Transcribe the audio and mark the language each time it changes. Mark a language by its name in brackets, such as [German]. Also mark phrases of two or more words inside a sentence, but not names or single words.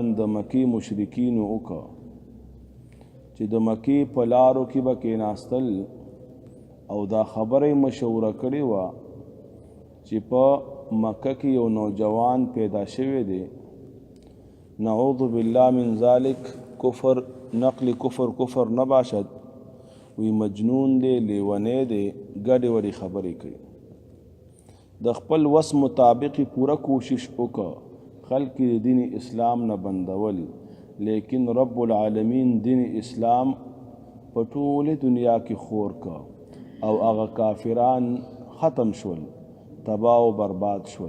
[Pashto] د مکی مشرکینو وکړه چې د مکی په لارو کې به کېناستل او دا خبره مشوره کړې وه چې په مکه کې یو نوجوان پیدا شوی دی [Arabic] نعوذ بالله من ذلک [Persian] کفر نقل کفر نه باشد [Pashto] وی مجنون دی لیونی دی ګډې وډې خبرې کوي د خپل وس مطابق پوره کوشش وکړه خلق د دین اسلام نه بندول لیکن [Arabic] رب العالمین [Pashto] دین اسلام په ټولې دنیا کې خور کا او هغه کافران ختم شول، تباہ و برباد شول.